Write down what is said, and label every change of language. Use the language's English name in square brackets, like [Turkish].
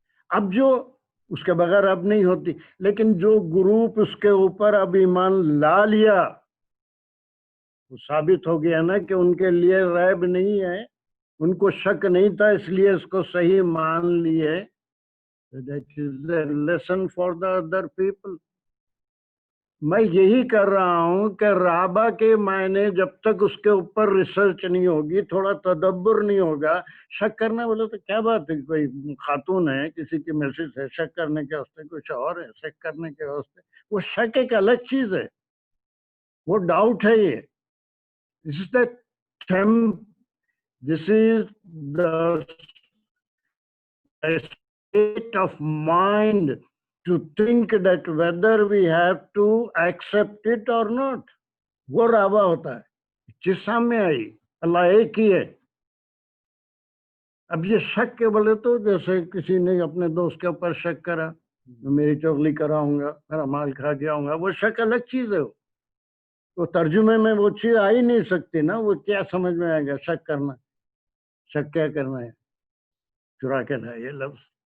[Urdu] اب جو اس کے بغیر اب نہیں ہوتی، لیکن جو گروپ اس کے اوپر اب ایمان لا لیا، وہ ثابت ہو گیا نا کہ ان کے لیے ریب نہیں ہے، ان کو شک نہیں تھا، اس لیے اس کو صحیح مان لیے. [English] That is a lesson for the other people. [Urdu] میں یہی کر رہا ہوں کہ رابع کے معنی جب تک اس کے اوپر ریسرچ نہیں ہوگی، تھوڑا تدبر نہیں ہوگا. شک کرنا بولے تو کیا بات ہے؟ کوئی خاتون ہے، کسی کی میسج ہے، شک کرنے کے واسطے کچھ اور ہے. شک کرنے کے واسطے وہ شک ایک الگ چیز ہے، وہ ڈاؤٹ ہے. [English] یہ this is the state of mind to think that whether we have to accept it or not. [Urdu] وہ رابع ہوتا ہے. جس سامنے آئی، اللہ ایک ہی ہے. اب یہ شک کے بولے تو جیسے کسی نے اپنے دوست کے اوپر شک کرا، میری چغلی کراؤں گا، میرا مال کھا کے آؤں گا، وہ شک الگ چیز ہے. وہ ترجمے میں وہ چیز آ ہی نہیں سکتی نا. وہ کیا سمجھ میں آئے گا شک کرنا؟ شک کیا کرنا ہے؟ چرا کے لایا یہ لفظ.